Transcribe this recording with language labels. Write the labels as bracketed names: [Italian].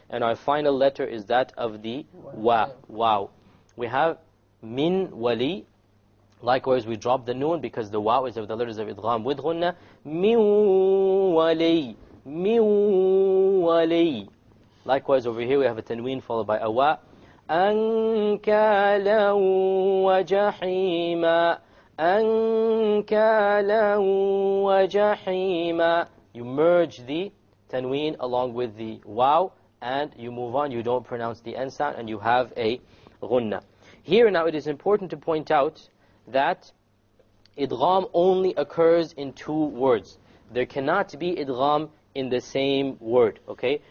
[English] And our final letter is that of the wow. We have min wali. Likewise, we drop the noon because the waw is of the letters of idgham with ghunnah. Min wali. Min wali. Likewise, over here we have a tanween followed by a wa. [Arabic] أنكالا وجحيما أنكالا وجحيما. [English] You merge the tanween along with the waw and you move on. You don't pronounce the end sound and you have a ghunnah. Here now it is important to point out that idgham only occurs in two words. There cannot be idgham in the same word, okay?